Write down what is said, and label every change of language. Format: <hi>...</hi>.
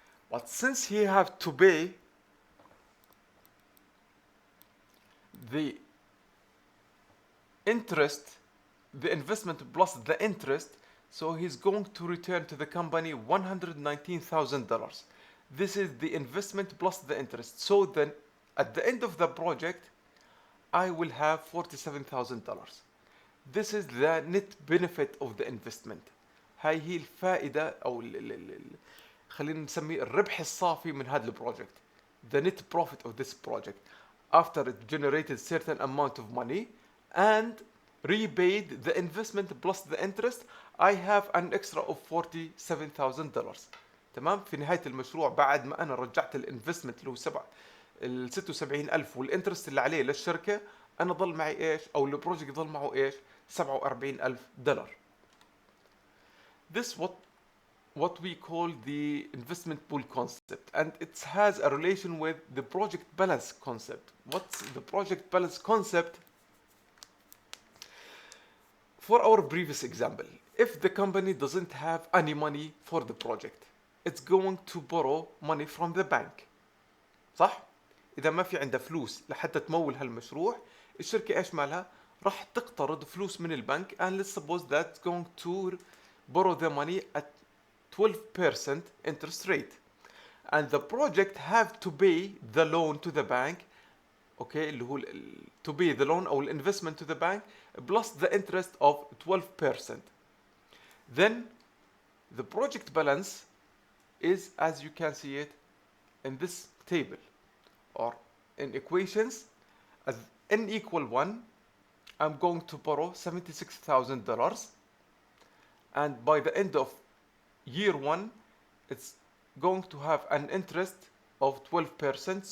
<en>But since he have to pay the interest, the investment plus the interest, so he's going to return to the company $119,000. This is the investment plus the interest. So then at the end of the project I will have $47,000. This is the net benefit of the investment.</en> <ar>هاي هي الفائدة أو خلينا نسميه الربح الصافي من هذا البروجكت.</ar> <en>The net profit of this project after it generated certain amount of money and repaid the investment plus the interest, I have an extra of $47,000.</en> <ar>تمام. في نهاية المشروع بعد ما أنا رجعت الانفستمنت اللي هو ال 76,000 والانترست اللي عليه للشركة، أنا ضل معي إيش؟ أو البروجكت ضل معه إيش؟ 47,000 دولار.</ar> <en>This what we call the investment pool concept, and it has a relation with the project balance concept. What's the project balance concept? For our previous example, if the company doesn't have any money for the project, it's going to borrow money from the bank.</en> <ar>صح؟ إذا ما في عندها فلوس لحتى تمول هالمشروع، الشركة إيش مالها؟ راح تقترض فلوس من البنك,</ar> <en>and let's suppose that's going to borrow the money at 12% interest rate. And the project have to pay the loan to the bank, okay,</en> <ar>اللي هو</ar> <en>to pay the loan</en> <ar>أو</ar> <en>investment to the bank plus the interest of 12%. Then the project balance is, as you can see it in this table or in equations, as n equal 1, I'm going to borrow $76,000, and by the end of year 1 it's going to have an interest of 12%.</en>